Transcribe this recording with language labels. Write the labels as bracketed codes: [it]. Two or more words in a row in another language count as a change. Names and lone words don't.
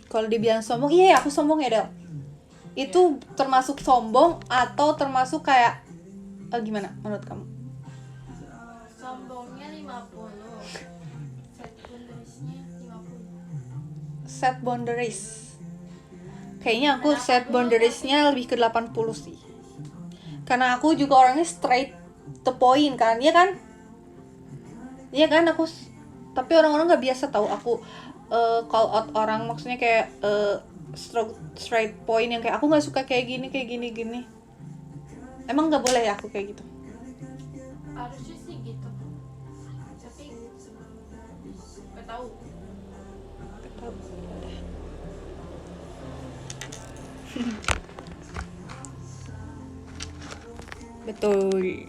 [id] Kalau dibilang sombong, iya aku sombong ya Del. Itu termasuk sombong atau termasuk kayak gimana menurut kamu? Sombongnya 50. [en] Set boundariesnya [id] 50. [en] Set boundaries. [id] Kayaknya aku [en] set boundariesnya [id] lebih ke 80 sih. Karena aku juga orangnya [en] straight to point [id] kan, ya kan? Iya kan tapi orang-orang nggak biasa tahu aku [en] call out [id] orang, maksudnya kayak [en] straight point [id] yang kayak aku nggak suka kayak gini gini. Emang nggak boleh ya aku kayak gitu? Harusnya sih gitu, tapi gak tahu. Nggak tahu. Betul.